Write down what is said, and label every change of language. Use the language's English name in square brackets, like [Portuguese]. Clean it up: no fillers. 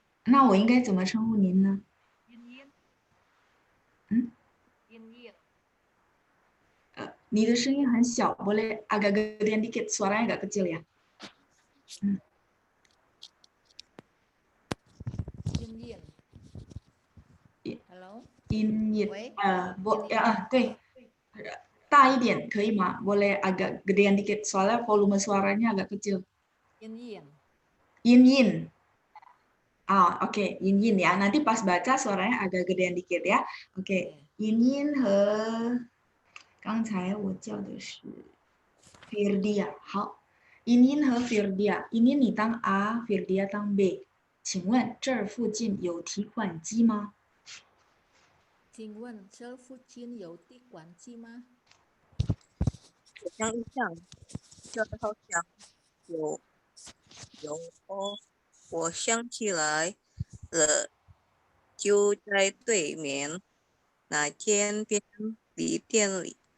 [Chinese] 那我应该怎么称呼您呢？ Yin。你的声音很小， [Indonesian] boleh agak gedean dikit, suaranya agak kecil ya. Yin。 Hello。 Yin。喂。 [Chinese] 对，大一点可以吗？ [Indonesian] Boleh agak gedean dikit, soalnya volume suaranya agak kecil. Yin。 Yin。 Oke, Yin ya. Nanti pas baca suaranya agak gedean dikit ya. [Chinese] Oke, Yin 和刚才我叫的是 Firdia， 好。 Yin 和 Firdia，Yin 你当 A，Firdia 当 B。请问这儿附近有提款机吗？请问这附近有提款机吗？我想一想，这好像有哦，我想起来了，就在对面那间便利店里。